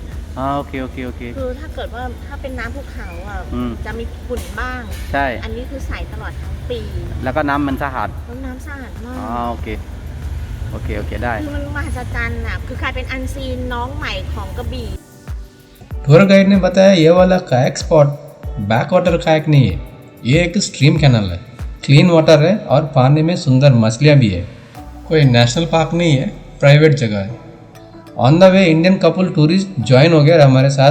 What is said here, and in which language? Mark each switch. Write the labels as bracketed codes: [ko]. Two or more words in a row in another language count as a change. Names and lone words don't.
[th] โอเค คือถ้าเกิดว่าถ้าเป็นน้ำภูเขาอ่ะ อืม จะมีฝุ่นบ้าง ใช่ อันนี้คือใสตลอดทั้งปี แล้วก็น้ำมันสะอาด แล้วน้ำสะอาดมาก โอเคได้ คือมันมหัศจรรย์อ่ะคือใครเป็นอันซีนน้องใหม่ของกระบี่ [en] tour guide [hi] ने बताया ये वाला [en] kayak spot back water kayak [hi] नहीं है, ये एक [en] stream canal [hi] है। [en] clean water [hi] है और पानी में सुंदर मछलियाँ भी है। कोई [en] national park [hi] नहीं है, प्राइवेट जगह है। [en] on the way Indian couple tourist join [hi] हो गया हमारे साथ।